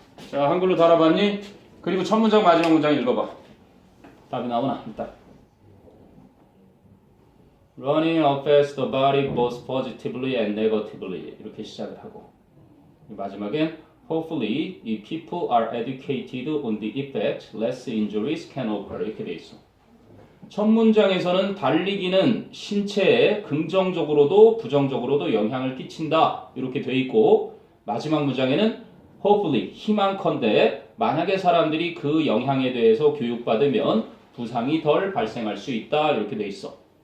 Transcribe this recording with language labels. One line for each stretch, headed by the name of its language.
Korean: 자, 한글로 달아봤니? 그리고 첫 문장 마지막 문장 읽어봐. 답이 나오나? 일단
English: Running affects the body both positively and negatively
Korean: 이렇게 시작을 하고 마지막엔
English: Hopefully, if people are educated on the effect, less injuries can occur
Korean: 이렇게 돼 있어. 첫 문장에서는 달리기는 신체에 긍정적으로도 부정적으로도 영향을 끼친다 이렇게 돼 있고 마지막 문장에는 hopefully 희망컨대 만약에 사람들이 그 영향에 대해서 교육받으면 부상이 덜 발생할 수 있다 이렇게 돼 있어.